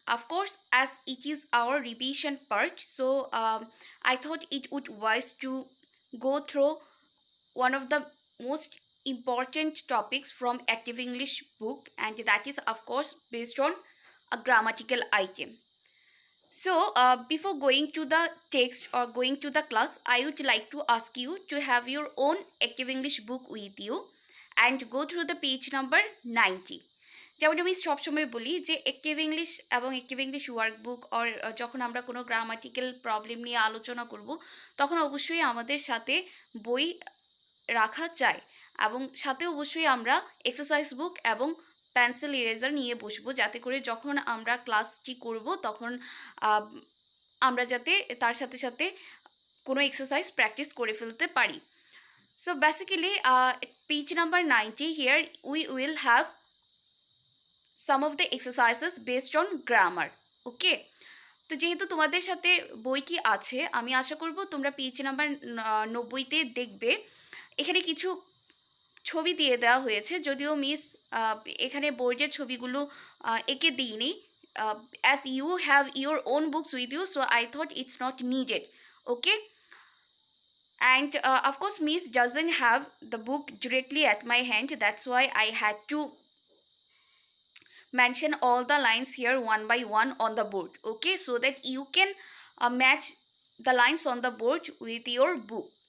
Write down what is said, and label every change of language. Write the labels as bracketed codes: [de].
[en] Of course, as it is our revision part, so I thought it would wise to go through one of the most important topics from Active English book, and that is of course based on a grammatical item. So, before going to the text or going to the class, I would like to ask you to have your own Active English book with you and go through the page number 90. [bn] যেমন আমি সবসময় বলি যে active English এবং active English workbook or যখন আমরা কোনো grammatical problem নিয়ে আলোচনা করব তখন অবশ্যই আমাদের সাথে বই রাখা চাই এবং সাথে অবশ্যই আমরা এক্সারসাইজ বুক এবং পেন্সিল ইরেজার নিয়ে বসবো, যাতে করে যখন আমরা ক্লাসটি করব তখন আমরা যাতে তার সাথে সাথে কোনো এক্সারসাইজ প্র্যাকটিস করে ফেলতে পারি। [en] So basically page number 90 here we will have some of the exercises based on grammar. [bn] ওকে, তো যেহেতু তোমাদের সাথে বইটি আছে, আমি আশা করব তোমরা পেজ নাম্বার 90-তে দেখবে এখানে কিছু ছবি দিয়ে দেওয়া হয়েছে, যদিও মিস এখানে বোর্ডের ছবিগুলো এঁকে দিইনি, [en] as you have your own books with you, so I thought it's not needed. Okay, and of course miss doesn't have the book directly at my hand, that's why I had to mention all the lines here one by one on the board. Okay, so that you can match the lines on the board with your book.